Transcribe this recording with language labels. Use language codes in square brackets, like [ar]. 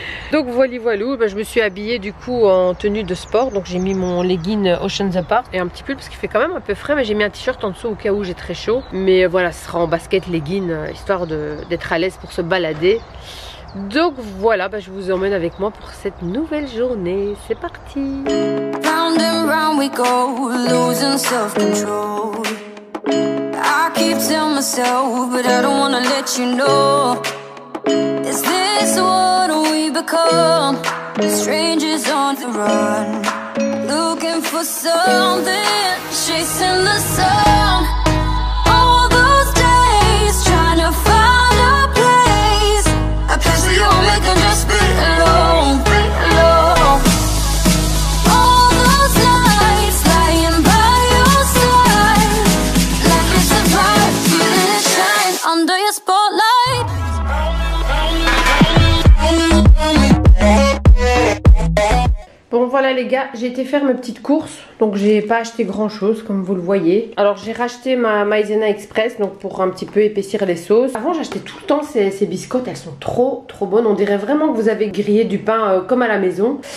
[fr] Donc voilou, je me suis habillée du coup en tenue de sport. Donc j'ai mis mon legging Oceans Apart et un petit pull parce qu'il fait quand même un peu frais, mais j'ai mis un t-shirt en dessous au cas où j'ai très chaud. Mais voilà, ce sera en basket legging histoire d'être à l'aise pour se balader. Donc voilà, je vous emmène avec moi pour cette nouvelle journée. C'est parti. [en] Round and round we go, losing self-control. I keep telling myself, but I don't wanna let you know. Is this what we become? Strangers on the run, looking for something, chasing the sun. All those days trying to find a place, a place where you'll make them just be alone, be alone. All those nights lying by your side, like it's a vibe, feeling it shine under your spotlight. [fr] Bon voilà les gars, j'ai été faire mes petites courses, donc j'ai pas acheté grand chose comme vous le voyez. Alors j'ai racheté ma Maïzena Express, donc pour un petit peu épaissir les sauces. Avant j'achetais tout le temps ces biscottes, elles sont trop bonnes. On dirait vraiment que vous avez grillé du pain comme à la maison.